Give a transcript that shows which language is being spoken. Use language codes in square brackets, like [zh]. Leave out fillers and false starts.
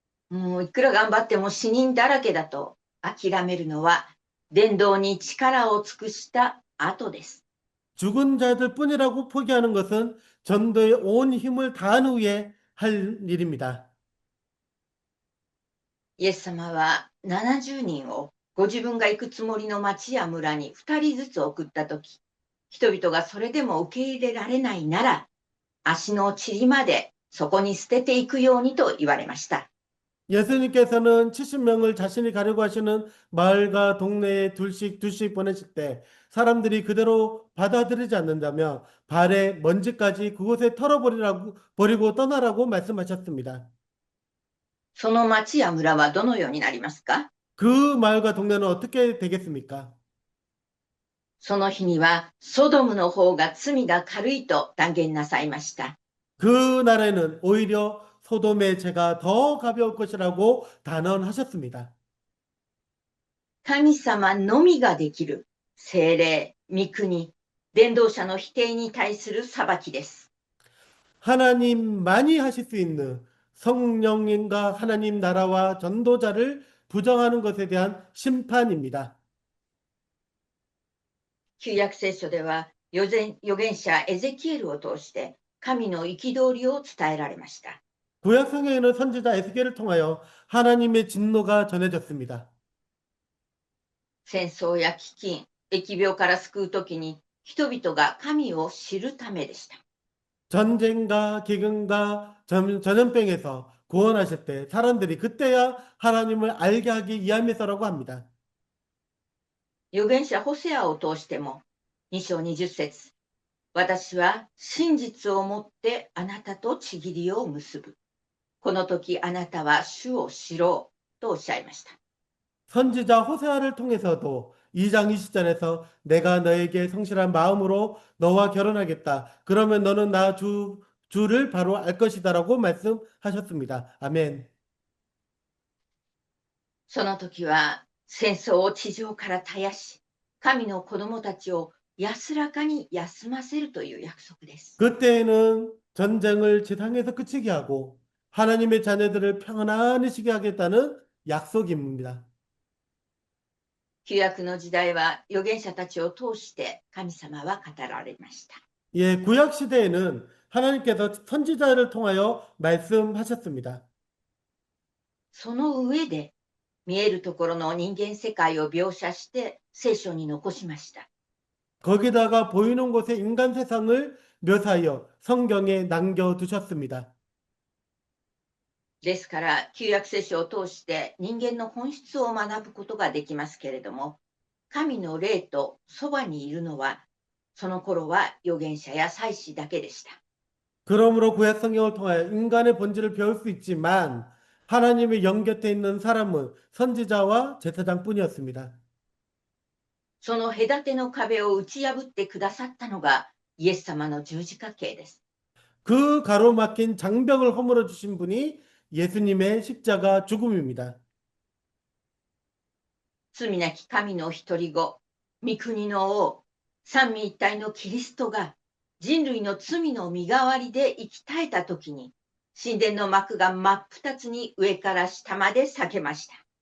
[ja] もういくら頑張っても死人だらけだと諦めるのは、伝道に力を尽くした後です。 [ko] 죽은 자들 뿐이라고 포기하는 것은 전도에 온 힘을 다한 후에 할 일입니다. [ja] イエス様は70人をご自分が行くつもりの町や村に2人ずつ送ったとき、人々がそれでも受け入れられないなら、足の塵までそこに捨てていくようにと言われました。 [ko] 예수님께서는 70명을 자신이 가려고 하시는 마을과 동네에 둘씩 보내실 때 사람들이 그대로 받아들이지 않는다면 발에 먼지까지 그곳에 버리고 떠나라고 말씀하셨습니다. [ja] その町や村はどのようになりますか？ [ko] 그 마을과 동네는 어떻게 되겠습니까? [ja] その日にはソドムの方が罪が軽いと断言なさいました。 [ko] 그 날에는 오히려 소돔의 죄가 더 가벼울 것이라고 단언하셨습니다. [ja] 神様のみができる聖霊、御国、伝道者の否定に対する裁きです。 [ko] 하나님만이 하실 수 있는 성령님과 하나님 나라와 전도자를 부정하는 것에 대한 심판입니다. [ja] 旧約聖書では預言者エゼキエルを通して神の憤りを伝えられました。 [ko] 구약 성경에는 선지자 에스겔을 통하여 하나님의 진노가 전해졌습니다. [ja] 戦争や飢饉、疫病から救うときに人々が神を知るためでした。 [ko] 전쟁과 기근과 전염병에서 구원하실 때 사람들이 그때야 하나님을 알게 하기 위함에서라고 합니다. [ja] 預言者ホセアを通しても2章20節、私は真実をもってあなたと契りを結ぶ。この時あなたは主を知ろうとおっしゃいました。 [ko] 선지자 호세아를 통해서도 2장 20절에서 내가 너에게 성실한 마음으로 너와 결혼하겠다. 그러면 너는 주를 바로 알 것이다라고 말씀하셨습니다. 아멘. [ja] その時は戦争を地上から絶やし、神の子供たちを安らかに休ませるという約束です。 [ko] 그때에는 전쟁을 지상에서 그치게 하고 하나님의 자녀들을 평안히 쉬게 하겠다는 약속입니다. [ja] 旧約の時代は預言者たちを通して神様は語られました。 [ko] 예, 구약 시대에는 하나님께서 선지자를 통하여 말씀하셨습니다. [ja] その上で見えるところの人間世界を描写して聖書に残しました。 [ko] 거기다가 보이는 곳에 인간 세상을 묘사하여 성경에 남겨두셨습니다. [ja] ですから旧約聖書を通して人間の本質を学ぶことができますけれども、神の霊とそばにいるのはその頃は預言者や祭司だけでした。 [ko] 그러므로 구약 성경을 통하여 인간의 본질을 배울 수 있지만 하나님의 영 곁에 있는 사람은 선지자와 제사장뿐이었습니다. [ja] その隔ての壁を打ち破ってくださったのがイエス様の十字架刑です。 [ko] 그 가로막힌 장벽을 허물어 주신 분이 예수님의 십자가 죽음입니다. [ja] 罪なき神の一人子、御国の王、三位一体のキリストが人類の罪の身代わりで生き絶えた時に、神殿の幕が真っ二つに上から下まで裂けました。